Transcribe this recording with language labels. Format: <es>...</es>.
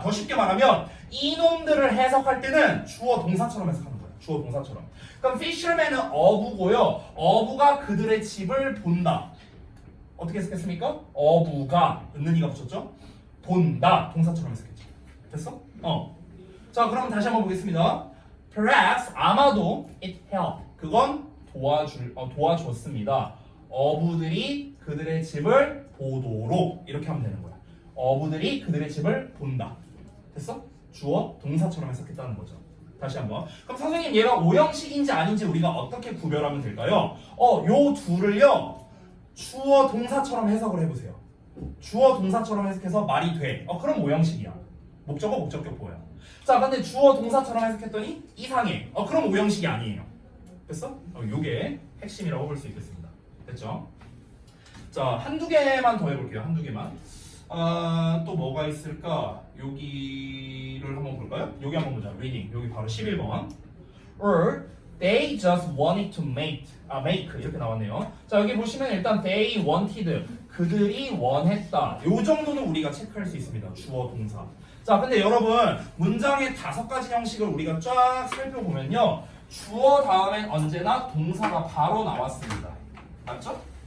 <ko>더 쉽게 말하면 이놈들을 해석할 때는 주어 동사처럼 해석하는 거야. 주어 동사처럼. 그럼 fisherman은 어부고요. 어부가 그들의 집을 본다. 어떻게 해석했습니까? 어부가 은는이가 붙였죠? 본다. 동사처럼 해석했죠. 됐어? 자, 그럼 다시 한번 보겠습니다.</ko> <en>Perhaps</en> <ko>아마도</ko> <en>it helped.</en> <ko>그건 도와줬습니다. 어부들이 그들의 집을 보도록 이렇게 하면 되는 거야. 어부들이 그들의 집을 본다. 됐어? 주어 동사처럼 해석했다는 거죠. 다시 한번. 그럼 선생님 얘가 오형식인지 아닌지 우리가 어떻게 구별하면 될까요? 요 둘을요 주어 동사처럼 해석을 해보세요. 주어 동사처럼 해석해서 말이 돼. 그럼 오형식이야. 목적어 목적격 보여. 자, 근데 주어 동사처럼 해석했더니 이상해. 그럼 오형식이 아니에요. 됐어? 요게 핵심이라고 볼 수 있겠습니다. 됐죠? 자, 한두 개만 더 해볼게요. 한두 개만. 또 뭐가 있을까? 여기를 한번 볼까요? 여기 한번 보자. reading. 여기 바로 11번.</ko> <en>Or they just wanted to make</en> <ko>이렇게 나왔네요. 자, 여기 보시면 일단</ko> <en>they wanted</en> <ko>그들이 원했다. 요 정도는 우리가 체크할 수 있습니다. 주어 동사. 자, 근데 여러분 문장의 5가지 형식을 우리가 쫙 살펴보면요, 주어 다음엔 언제나 동사가 바로 나왔습니다. 맞죠?</ko>